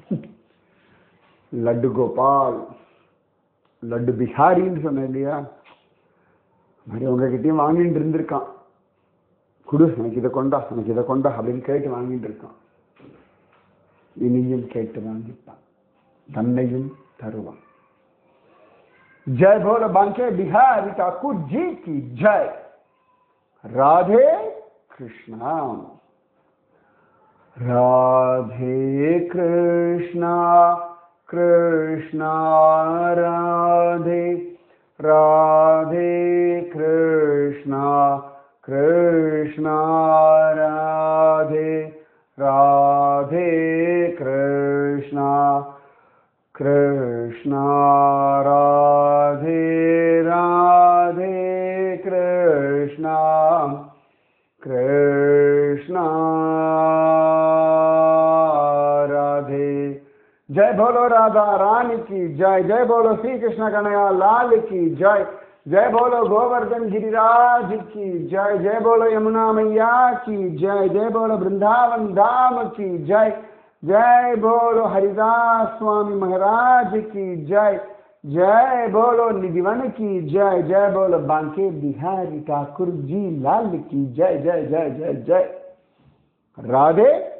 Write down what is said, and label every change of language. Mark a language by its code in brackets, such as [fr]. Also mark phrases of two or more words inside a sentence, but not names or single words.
[ta] லட்டு கோபால், லட்டு பிஹாரின்னு சொன்னேன் இல்லையா, மாதிரி உங்ககிட்டயும் வாங்கிட்டு இருந்திருக்கான், குடு எனக்கு இதை கொண்டா எனக்கு இதை கொண்டா அப்படின்னு கேட்டு வாங்கிட்டு இருக்கான். இனியும் கேட்டு வாங்கிட்டான், தன்னையும் தருவான். [hi] जय बोलो बांके बिहारी ठाकुर जी की जय. राधे कृष्णा. राधे कृष्णा कृष्णा राधे, राधे कृष्णा कृष्णा राधे, राधे कृष्णा कृष्णा राधे, राधे कृष्णा कृष्णा राधे. जय बोलो राधा रानी की जय, जय बोलो श्री कृष्ण कन्हैया लाल की जय, जय बोलो गोवर्धन गिरिराज की जय, जय बोलो यमुना मैया की जय, जय बोलो वृंदावन धाम की जय, जय बोलो हरिदास स्वामी महाराज की जय, जय बोलो निधिवन की जय, जय बोलो बांके बिहारी ठाकुर जी लाल की जय, जय जय जय जय.